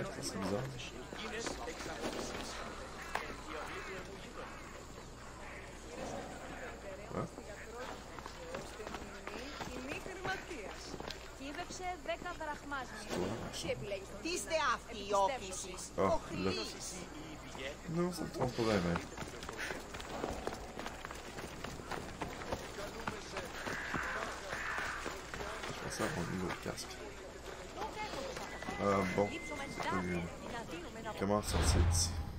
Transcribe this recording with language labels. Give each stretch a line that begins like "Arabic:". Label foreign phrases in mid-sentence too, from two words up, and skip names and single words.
French: C'est bizarre.
Greek: Τι είστε αυτοί οι όφησες?
French: Non, ça me trompe pas vraiment. Je pensais avoir mis l'autre casque. Bon. Comment sortir d'ici?